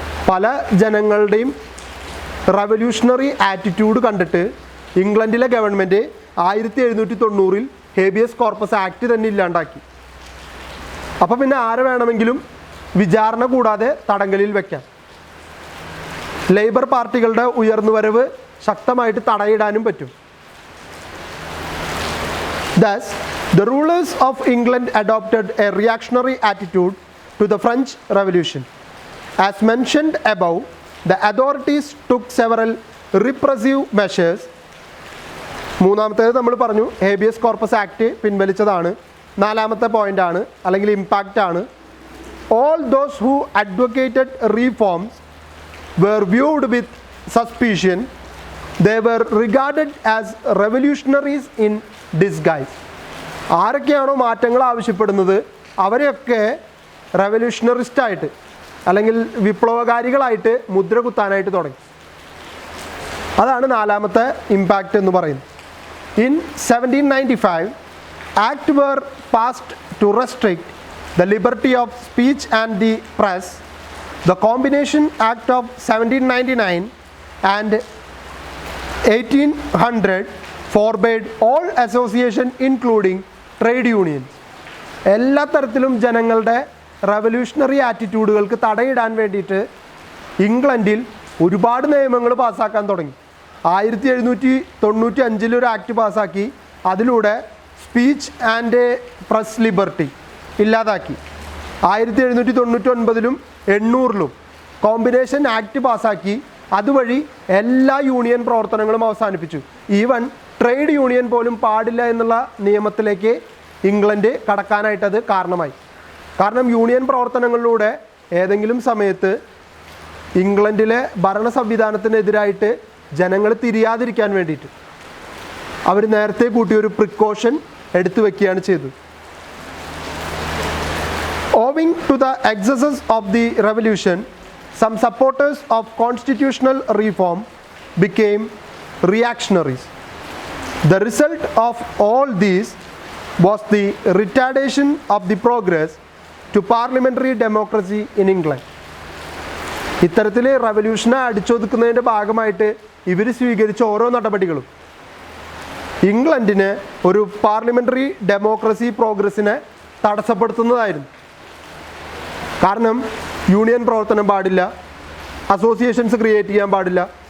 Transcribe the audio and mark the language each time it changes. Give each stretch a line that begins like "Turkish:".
Malayalam: പല ജനങ്ങളുടെയും revolutionary attitude കണ്ടിട്ട് ഇംഗ്ലണ്ടിലെ ഗവൺമെൻറ് 1790 ഹേബിയസ് കോർപ്പസ് ആക്ട് തന്നെ ഇല്ലാണ്ടാക്കി. അപ്പോൾ പിന്നെ ആരെ വേണമെങ്കിലും വിചാരണ കൂടാതെ തടങ്കലിൽ വയ്ക്കാം. ലേബർ പാർട്ടികളുടെ ഉയർന്നുവരവ് ശക്തമായിട്ട് തടയിടാനും പറ്റും.
English: Thus, the rulers of England adopted a reactionary attitude to the French Revolution. As mentioned above, the authorities took several repressive measures.
Malayalam: മൂന്നാമത്തേത് നമ്മൾ പറഞ്ഞു ഹേബിയസ് കോർപ്പസ് ആക്ട് പിൻവലിച്ചതാണ്. നാലാമത്തെ പോയിൻ്റാണ് അല്ലെങ്കിൽ ഇമ്പാക്റ്റാണ്.
English: All those who advocated reforms were viewed with suspicion. They were regarded as revolutionaries in disguise.
Malayalam: ആരൊക്കെയാണോ മാറ്റങ്ങൾ ആവശ്യപ്പെടുന്നത് അവരെയൊക്കെ റെവല്യൂഷണറിസ്റ്റായിട്ട് അല്ലെങ്കിൽ വിപ്ലവകാരികളായിട്ട് മുദ്ര കുത്താനായിട്ട് തുടങ്ങി. അതാണ് നാലാമത്തെ ഇമ്പാക്റ്റ് എന്ന് പറയുന്നത്.
English: In 1795, Act were passed to restrict the liberty of speech and the press. The Combination Act of 1799 and 1800 forbade all association including trade unions.
Malayalam: എല്ലാ തരത്തിലും ജനങ്ങളുടെ റവല്യൂഷണറി ആറ്റിറ്റ്യൂഡുകൾക്ക് തടയിടാൻ വേണ്ടിയിട്ട് ഇംഗ്ലണ്ടിൽ ഒരുപാട് നിയമങ്ങൾ പാസ്സാക്കാൻ തുടങ്ങി. 1795 ഒരു ആക്ട് പാസ്സാക്കി. അതിലൂടെ സ്പീച്ച് ആൻഡ് പ്രസ് ലിബർട്ടി ഇല്ലാതാക്കി. 1799 800 കോമ്പിനേഷൻ ആക്ട് പാസ്സാക്കി. അതുവഴി എല്ലാ യൂണിയൻ പ്രവർത്തനങ്ങളും അവസാനിപ്പിച്ചു. ഈവൻ ട്രേഡ് യൂണിയൻ പോലും പാടില്ല എന്നുള്ള നിയമത്തിലേക്ക് ഇംഗ്ലണ്ട് കടക്കാനായിട്ടത് കാരണമായി. കാരണം യൂണിയൻ പ്രവർത്തനങ്ങളിലൂടെ ഏതെങ്കിലും സമയത്ത് ഇംഗ്ലണ്ടിലെ ഭരണ സംവിധാനത്തിനെതിരായിട്ട് ജനങ്ങൾ തിരിയാതിരിക്കാൻ വേണ്ടിയിട്ട് അവർ നേരത്തെ കൂട്ടിയൊരു പ്രിക്കോഷൻ എടുത്തു വയ്ക്കുകയാണ് ചെയ്തത്.
English: Owing to the excesses of the revolution, some supporters of constitutional reform became reactionaries. The result of all these was the retardation of the progress to parliamentary democracy in England.
Malayalam: ഇത്തരത്തിൽ റവല്യൂഷനെ അടിച്ചൊതുക്കുന്നതിൻ്റെ ഭാഗമായിട്ട് ഇവർ സ്വീകരിച്ച ഓരോ നടപടികളും ഇംഗ്ലണ്ടിന് ഒരു പാർലമെൻ്ററി ഡെമോക്രസി പ്രോഗ്രസ്സിനെ തടസ്സപ്പെടുത്തുന്നതായിരുന്നു. കാരണം union പ്രവർത്തനം പാടില്ല, അസോസിയേഷൻസ് ക്രിയേറ്റ് ചെയ്യാൻ പാടില്ല.